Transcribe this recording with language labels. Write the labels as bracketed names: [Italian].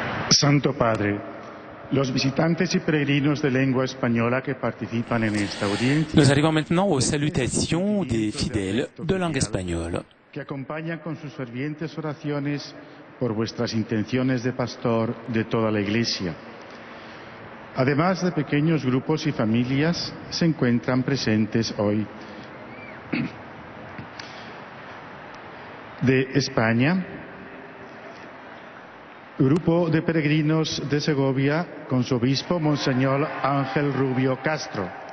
[Spanish] Santo Padre, los visitantes y peregrinos de lengua española que participan en esta audiencia. [French] Nous arrivons maintenant aux salutations des fidèles de langue espagnole. [Spanish] Que acompañan con sus fervientes oraciones por vuestras intenciones de pastor de toda la Iglesia. Además de pequeños grupos y familias, se encuentran presentes hoy de España, grupo de peregrinos de Segovia con su obispo, Monseñor Ángel Rubio Castro.